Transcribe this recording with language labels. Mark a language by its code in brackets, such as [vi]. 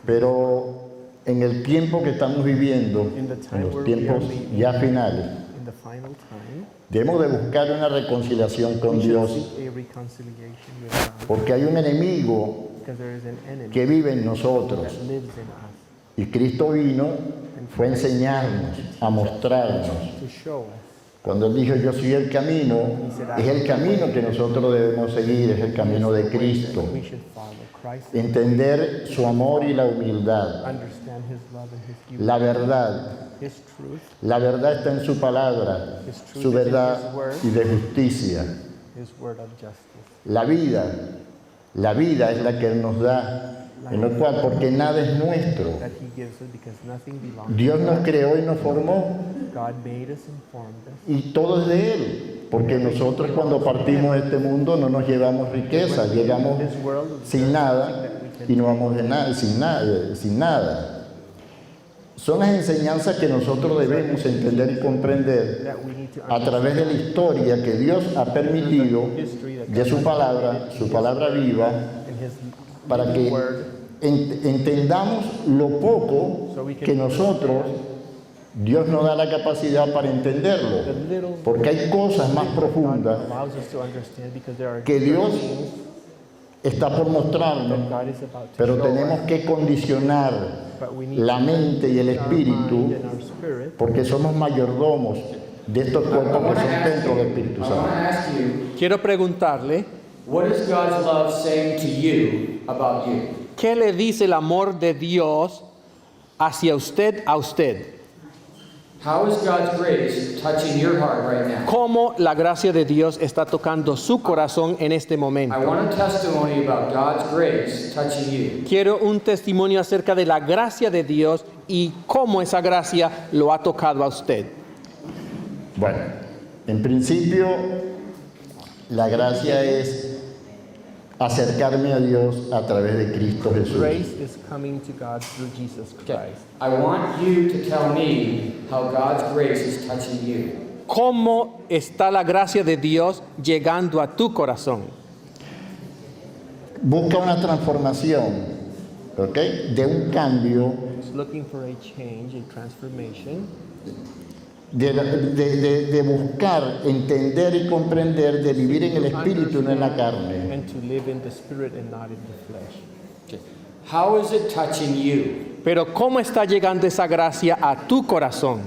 [es] Pero en el tiempo que estamos viviendo, en los tiempos ya finales, [en] In the final time, [es] debemos de buscar una reconciliación con [en] we should [es] Dios, [en] seek a reconciliation with God, [es] porque hay un enemigo [en] because there is an enemy [es] que vive en nosotros. [en] that lives in us [es] Y Cristo vino, fue a enseñarnos, a mostrarnos. [en] to show us. [es] Cuando Él dijo, yo soy el camino, es el camino que nosotros debemos seguir, es el camino de Cristo. [en] We should follow Christ, [es] Entender su amor y la humildad, [en] understand His love and His humility, [es] la verdad. [en] His truth, [es] La verdad está en su palabra, su verdad y de justicia. [en] His word of justice. [es] La vida es la que Él nos da, en lo cual, porque nada es nuestro. [en] That He gives us because nothing belongs [es] Dios [en] to [es] nos [en] us. [es] creó y nos formó [en] God made us and formed us. [es] y todo es de Él. Porque nosotros cuando partimos de este mundo no nos llevamos riqueza, llegamos [en] This world is [es] sin nada y no vamos de nada, sin nada. Son las enseñanzas que nosotros debemos entender y comprender [en] that we need to [es] a través de la historia que Dios ha permitido de su palabra viva, [en] in His [es] para que [en] word, [es] entendamos lo poco que nosotros, Dios nos da la capacidad para entenderlo. [en] the little [es] Porque hay cosas más [en] God [es] profundas [en] allows us to understand, because there are [es] que Dios [en] things [es] está por mostrarnos, [en] that God is about to [es] pero [en] show [es] tenemos [en] us, [es] que condicionar [en] but we need [es] la mente y el [en] our mind [es] espíritu, [en] and our spirit, [es] porque somos mayordomos de estos cuerpos que son templos del Espíritu [en] I want to [es] Santo. [en] ask you, [es] Quiero preguntarle, [en] what is God's love saying to you about you? [es] ¿qué le dice el amor de Dios hacia usted a usted? [en] How is God's grace touching your heart right now? [es] ¿Cómo la gracia de Dios está tocando su corazón en este [en] I [es] momento? [en] want a testimony about God's grace touching you. [es] Quiero un testimonio acerca de la gracia de Dios y cómo esa gracia lo ha tocado a usted. Bueno, en principio, la gracia es acercarme a Dios a través de Cristo Jesús. [en] grace is coming to God through Jesus Christ. I want you to tell me how God's grace is touching you. [es] ¿Cómo está la gracia de Dios llegando a tu corazón? Busca una transformación, ¿ok? De un cambio, [en] It's looking for a change, a transformation, [es] de buscar, entender y comprender, de vivir en el Espíritu y no en la carne. [en] and to live in the spirit and not in the flesh. How is it touching you? [es] Pero ¿cómo está llegando esa gracia a tu corazón?